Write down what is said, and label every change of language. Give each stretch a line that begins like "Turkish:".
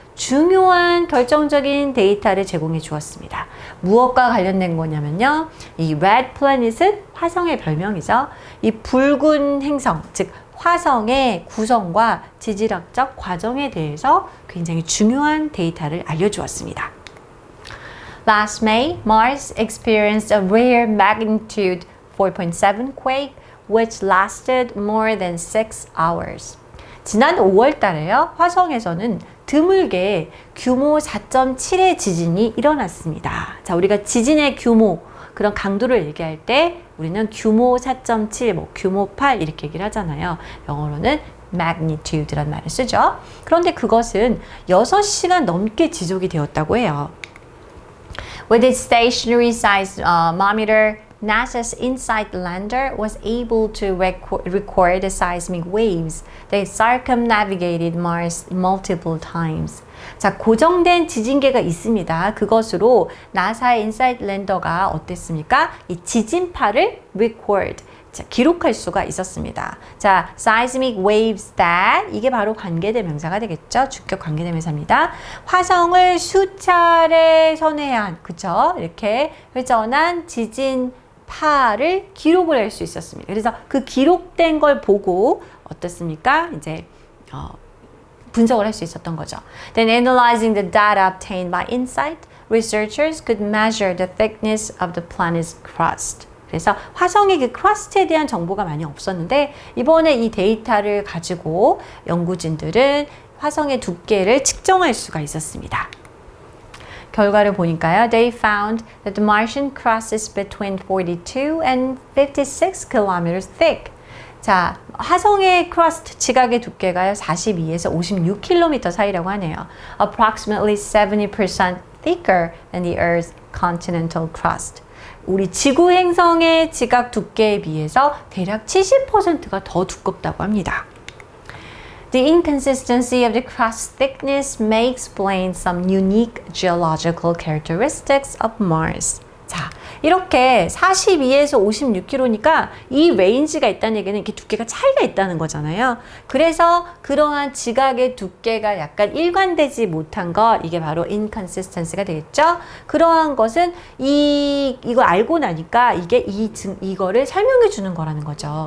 Korean: 중요한 결정적인 데이터를 제공해 주었습니다. 무엇과 관련된 거냐면요. 이 red planet은 화성의 별명이죠. 이 붉은 행성, 즉 화성의 구성과 지질학적 과정에 대해서 굉장히 중요한 데이터를 알려주었습니다.
English: Last May, Mars experienced a rare magnitude 4.7 quake which lasted more than 6 hours.
Korean: 지난 5월 달에요. 화성에서는 드물게 규모 4.7의 지진이 일어났습니다. 자, 우리가 지진의 규모, 그런 강도를 얘기할 때 우리는 규모 4.7, 뭐 규모 8 이렇게 얘기를 하잖아요. 영어로는 magnitude라는 말을 쓰죠. 그런데 그것은 6시간 넘게 지속이 되었다고 해요.
English: With its stationary seismometer, NASA's InSight lander was able to record the seismic waves that circumnavigated Mars multiple times.
Korean: 자, 고정된 지진계가 있습니다. 그것으로 나사의 인사이트 랜더가 어땠습니까? 이 지진파를 record, 자, 기록할 수가 있었습니다. 자, seismic waves that 이게 바로 관계대명사가 되겠죠. 주격 관계대명사입니다. 화성을 수차례 선회한, 그쵸? 이렇게 회전한 지진 파를 기록을 할 수 있었습니다. 그래서 그 기록된 걸 보고 어떻습니까? 이제 분석을 할 수 있었던 거죠.
English: Then analyzing the data obtained by InSight, researchers could measure the thickness of the planet's crust.
Korean: 그래서 화성의 그 크러스트에 대한 정보가 많이 없었는데 이번에 이 데이터를 가지고 연구진들은 화성의 두께를 측정할 수가 있었습니다. 결과를 보니까요.
English: They found that the Martian crust is between 42 and 56 kilometers thick.
Korean: 자, 화성의 크러스트, 지각의 두께가요. 42에서 56km 사이라고 하네요.
English: Approximately 70% thicker than the Earth's continental crust.
Korean: 우리 지구 행성의 지각 두께에 비해서 대략 70%가 더 두껍다고 합니다.
English: The inconsistency of the crust thickness may explain some unique geological characteristics of Mars.
Korean: 자, 이렇게 42에서 56km니까 이 레인지가 있다는 얘기는 이렇게 두께가 차이가 있다는 거잖아요. 그래서 그러한 지각의 두께가 약간 일관되지 못한 것, 이게 바로 inconsistency가 되겠죠. 그러한 것은 이걸 알고 나니까 이거를 설명해 주는 거라는 거죠.